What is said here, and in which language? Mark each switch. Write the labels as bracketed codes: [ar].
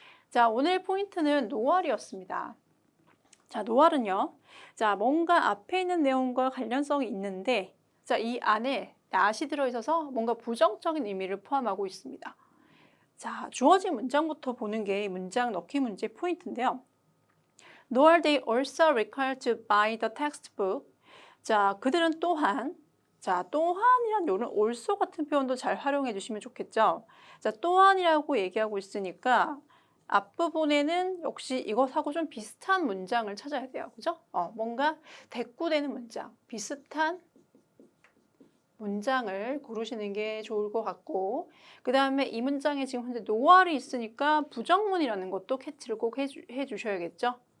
[ko] 자, 오늘 포인트는 노알이었습니다. 자, 노알은요. 자, 뭔가 앞에 있는 내용과 관련성이 있는데 자, 이 안에 not이 들어있어서 뭔가 부정적인 의미를 포함하고 있습니다. 자, 주어진 문장부터 보는 게 문장 넣기 문제 포인트인데요. [en] Nor they also required to buy the textbook. [ko] 자, 그들은 또한 자, 또한이란 요런 also 같은 표현도 잘 활용해 주시면 좋겠죠. 자, 또한이라고 얘기하고 있으니까 앞부분에는 역시 이것하고 좀 비슷한 문장을 찾아야 돼요. 그죠? 뭔가 대꾸되는 문장, 비슷한 문장을 고르시는 게 좋을 것 같고 그 다음에 이 문장에 지금 현재 노알이 있으니까 부정문이라는 것도 캐치를 꼭 해주셔야겠죠.